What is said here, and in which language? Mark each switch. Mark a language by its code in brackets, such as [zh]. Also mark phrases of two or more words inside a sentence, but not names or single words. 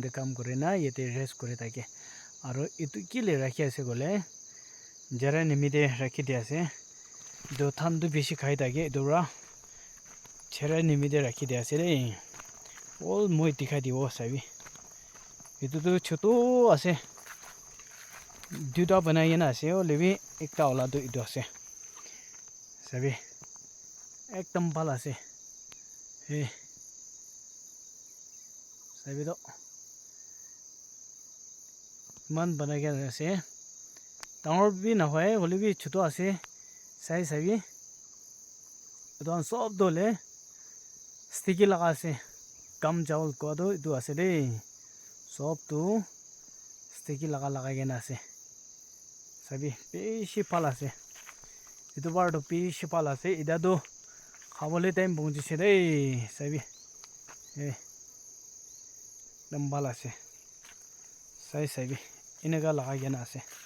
[nag] de kam kore na yete rest kore thake aro itu kile rakhi ase gole jara nimide rakhi de ase do tham du beshi khai thake dura chera nimide rakhi de ase re all moi dikhai dibo sabi itu tu choto ase duta banai na ase o lebi ekta ola tu idu ase sabi ekdam bal ase he sabi do man banai ke ase dangor bi na hoy hole bi choto ase sai sabi don sob dole sticky laga ase kam jawol ko do idu ase de sob tu sticky laga lagai ke na ase sabi beshi pala ase itu bar do beshi pala ase ida do khabole time pungji se de sabi lambal ase sai sabi inaga lagai ke na ase